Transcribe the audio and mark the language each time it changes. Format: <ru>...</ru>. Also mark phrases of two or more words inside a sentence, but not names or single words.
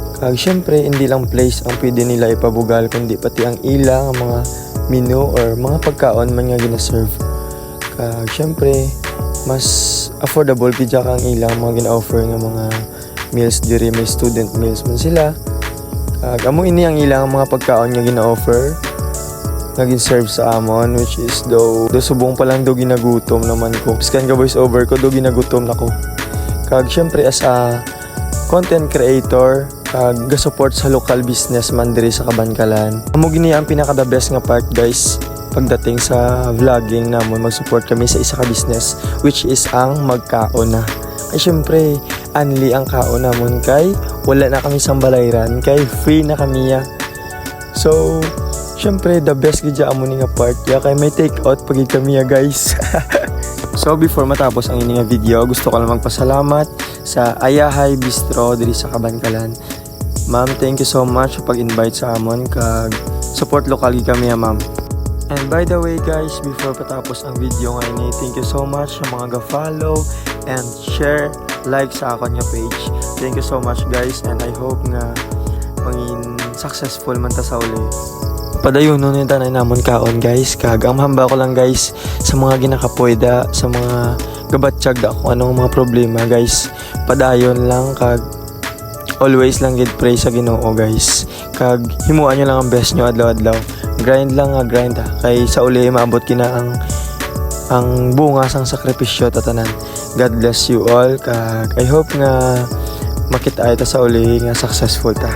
<hil>Kag syempre hindi lang place ang pwede nila ipabugal kundi pati ang ilang mga menu or mga pagkaon man nga gina-serve. Kag syempre mas affordable gid ang ilang mga gina-offer nga mga meals diri, may</hil> <en>student meals</en> <hil>man sila. Amo ini ang ilang mga pagkaon nga gina-offer nga gin-serve sa amon,</hil> <en>which is</en> <hil>do subong pa lang do ginagutom naman ko. Scan ka voice over ko do ginagutom nako. Kag syempre</hil> <en>as a content creator,</en> <hil>ga-support sa local business man diri sa Kabankalan. Amo gini ang pinaka</hil> <en>the best</en> <hil>nga part guys pagdating sa vlogging namon, mag-support kami sa isa ka business</hil> <en>which is</en> <hil>ang magkaon na. Ay syempre anli ang kaon namon kay wala na kami sambalayran kay free na kami ya. So syempre</hil> <en>the best</en> <hil>gid amo ni nga part ya kay may</hil> <en>take out</en> <hil>pag kami ya guys.</hil> <en>So before</en> <hil>matapos ang ini nga video, gusto ko lang magpasalamat sa Ayahay Bistro diri sa Kabankalan. Ma'am,</hil> <en>thank you so much</en> <hil>sa pag-invite sa amon kag</hil> <en>support local</en> <hil>gid kami ya ma'am.</hil> <en>And by the way guys, before</en> <hil>patapos ang video nga ini,</hil> <en>thank you so much</en> <hil>sa mga ga-follow and share, like sa akon nga page.</hil> <en>Thank you so much guys and I hope</en> <hil>nga mangin successful man ta sa uli. Padayon nun yung tanay namon kaon guys. Kag ang mahamba ko lang guys sa mga ginakapweda, sa mga gabatsyag da kung anong mga problema guys. Padayon lang kag always lang gid pray sa Ginoo guys. Kag himuan nyo lang ang best nyo adlaw-adlaw. Grind lang nga grind ha. Kay sa uli maabot kina ang bunga sang sakripisyo tatanan.</hil> <en>God bless you all</en> <hil>kag</hil> <en>I hope</en> <hil>nga makita ita sa uli nga successful ta.</hil>